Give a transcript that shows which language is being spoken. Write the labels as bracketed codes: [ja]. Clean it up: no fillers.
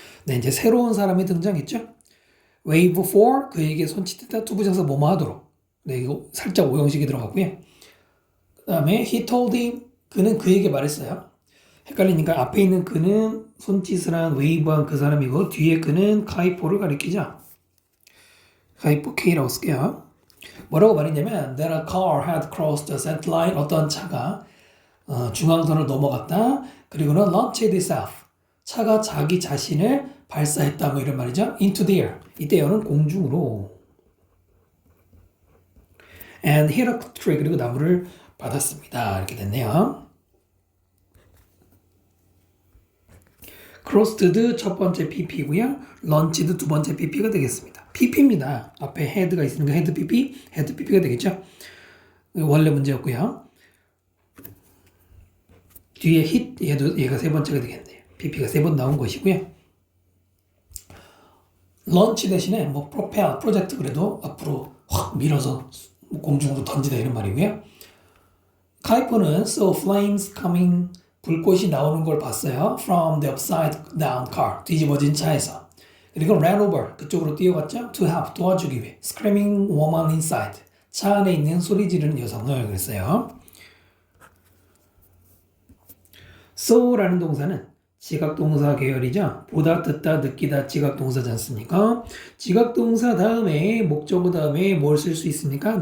[ko] 네, 이제 새로운 사람이 등장했죠. wave for 그에게 손짓했다 투부정사 뭐뭐 하도록. 네, 이거 살짝 오형식이 들어갔고요. 그 다음에 [en] he told him [ko] 그는 그에게 말했어요. 헷갈리니까 앞에 있는 그는 손짓을 한 웨이브한 그 사람이고 뒤에 그는 카이포를 가리키죠. 카이포 K라고 쓸게요. 뭐라고 말했냐면 [en] that a car had crossed the center line [ko] 어떤 차가 중앙선을 넘어갔다. 그리고는 [en] launched itself [ko] 차가 자기 자신을 발사했다 뭐 이런 말이죠. [en] into the air [ko] 이때어는 공중으로 [en] and hit a tree [ko] 그리고 나무를 받았습니다. 이렇게 됐네요. crossed 첫 번째 pp고요. launched 두 번째 pp가 되겠습니다. pp입니다. 앞에 head가 있으니까 head pp가 되겠죠. 원래 문제였고요. 뒤에 hit 얘가 세 번째가 되겠네요. pp가 세 번 나온 것이고요. launch 대신에 뭐 propel 프로젝트 그래도 앞으로 확 밀어서 공중으로 던지다 이런 말이고요. 카이퍼는 [en] saw flames coming [ko] 불꽃이 나오는 걸 봤어요. [en] From the upside down car. [ko] 뒤집어진 차에서. [en] 그리고 ran over. [ko] 그쪽으로 뛰어갔죠. [en] To help. [ko] 도와주기 위해. [en] Screaming woman inside. [ko] 차 안에 있는 소리 지르는 여성을 그랬어요. saw라는 동사는 지각동사 계열이죠. 보다, 듣다, 느끼다 지각동사지 않습니까? 지각동사 다음에 목적어 다음에 뭘 쓸 수 있습니까?